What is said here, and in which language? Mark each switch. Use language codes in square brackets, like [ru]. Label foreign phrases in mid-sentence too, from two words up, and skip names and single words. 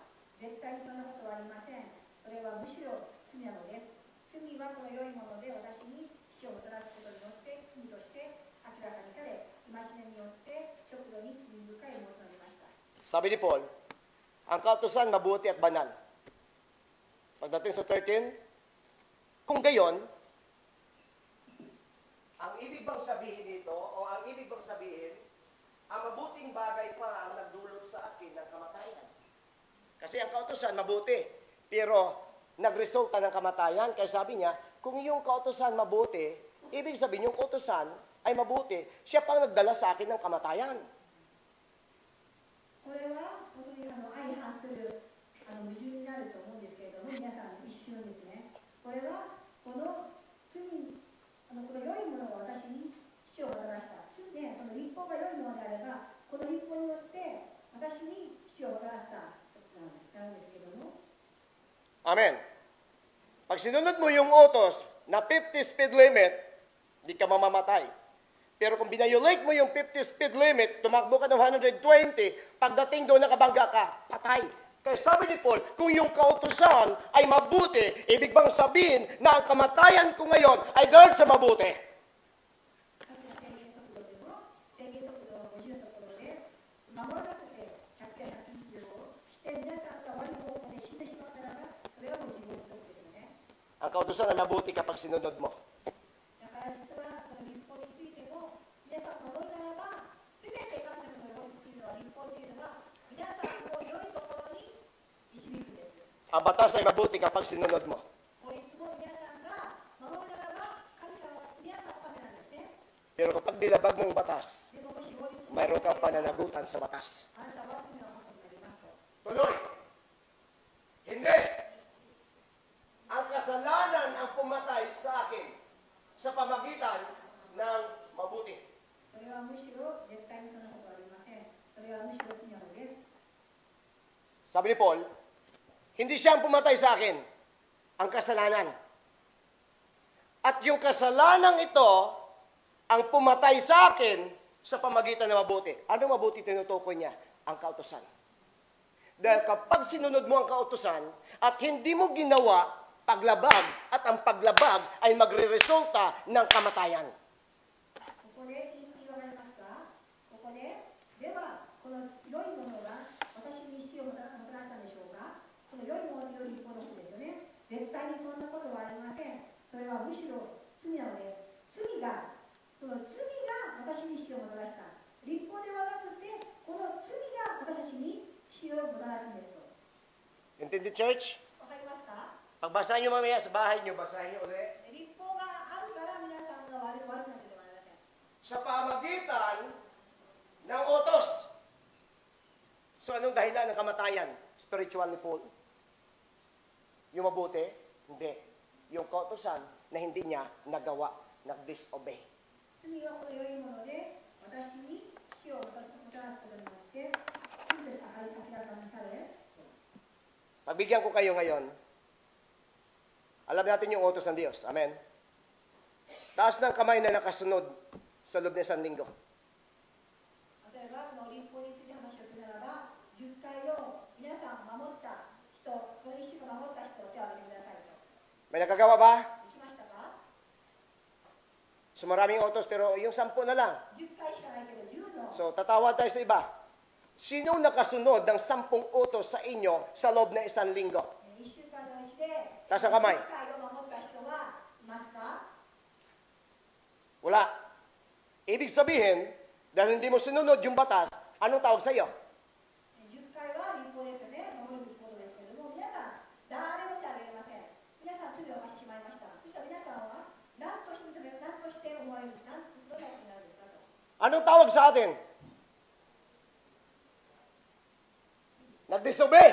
[ja] 絶対にそんなことはありません。それはむしろ罪なのです。罪はこの良いもので私に死をもたらすことによって罪として明らかにされ、戒めによって極度に罪深いものとなりました。 [tl] Sabi ni Paul, ang kautusan mabuti at banal. Pagdating sa 13, kung gayon, ibig bang sabihin dito, o ang ibig bang sabihin, ang mabuting bagay pa ang nagdulot sa akin ng kamatayan? Kasi ang kautusan mabuti, pero nagresulta ng kamatayan. Kaya sabi niya, kung yung kautusan mabuti, ibig sabihin yung kautusan ay mabuti, siya pang nagdala sa akin ng kamatayan. [ja] これは本当に相反する矛盾になると思うんですけれども、皆さん一瞬ですね。これはこの罪この良いものを私に死をもたらした。で、この立法が良いものであれば、この立法によって私に死をもたらしたなんですけども。 [tl] Amen. Pag sinunod mo yung utos na 50 [en] speed limit, [tl] di ka mamamatay. Pero kung binayolate mo yung 50 [en] speed limit, [tl] tumakbo ka ng 120, pagdating doon nakabangga ka, patay. Kaya sabi ni Paul, kung yung kautusan ay mabuti, ibig bang sabihin na ang kamatayan ko ngayon ay dahil sa mabuti? [ja] 制限速度を50のところで守らなくて100や120をして皆さんが悪い方向で死んでしまったらば、それはもう自分のですよね。 [tl] Ang kautusan ay mabuti kapag sinunod mo. [ja] だから実はこの立法についても皆さん守るならば、全て神様の法律というのは、立法というのは皆さんを良いところに導くんです。 [tl] Ang batas ay mabuti kapag sinunod mo. [ja] 法律も皆さんが守るならば、神様は皆さんのためなんですね。 [tl] Pero kapag nilabag mo ang batas, [ja] でももし法律を [tl] mayroon kang pananagutan sa batas. [ja] あなたは罪の犯になりますと。 [tl] Tuloy. Hindi. Ang kasalanan ang pumatay sa akin sa pamagitan ng mabuti. [ja] それはむしろ絶対にそんなことはありません。それはむしろ罪なのです。 [tl] Sabi ni Paul, hindi siya ang pumatay sa akin, ang kasalanan. At yung kasalanan ito, ang pumatay sa akin sa pamagitan ng mabuti. Ano mabuti tinutukoy niya? Ang kautusan. Dahil kapag sinunod mo ang kautusan at hindi mo ginawa, paglabag, at ang paglabag ay magre-resulta ng kamatayan. [ja] ここで言い分かりますか？ここで、では、この良いものが私に死をもたらしたんでしょうか？この良いものという立法のことですよね。絶対にそんなことはありません。それはむしろ罪なのです。その罪が私に死をもたらした。立法ではなくて、この罪が私に死をもたらすんですと。 [tl] Intindi, church? [ja] わかりますか？ [tl] Pagbasahin nyo mamaya sa bahay nyo, basahin nyo ulit. [ja] 立法があるから皆さんが悪くなってではありません。 [tl] Sa pamagitan ng utos. So anong dahilan ng kamatayan? Spiritual ni Paul? Yung mabuti? Hindi. Yung kautusan na hindi niya nagawa, nag-disobey. [ja] 罪はこの良いもので私に死をもたらすことによって明らかにされ、 [tl] Pagbigyan ko kayo ngayon, alam natin yung utos ng Diyos. Amen? Taas ng kamay na nakasunod sa loob ng isang linggo. [ja] 例えばこの立法について話をするならば10回を皆さん守った人、この1週間守った人を手を挙げてくださいと。 [tl] May nakagawa ba? [ja] できましたか？ [tl] So maraming utos pero yung 10 na lang. [ja] 10 回しかないけど10の [tl] So tatawad tayo sa iba. Sino nakasunod ng 10 utos sa inyo sa loob ng isang linggo? [ja] 1 週間のうちで [tl] taas kamay [ja] 10回を守った人はいますか？ [tl] Wala. Ibig sabihin, dahil hindi mo sinunod yung batas, anong tawag sa iyo? [ja] 10 回は立法ですよね。守るべきことですけれども、皆さん、誰も手を挙げれません。皆さん、罪を犯してしまいました。そしたら皆さんは、何として思われる、どんな人になるんですかと。 [tl] Anong tawag sa atin? Nag-disobey.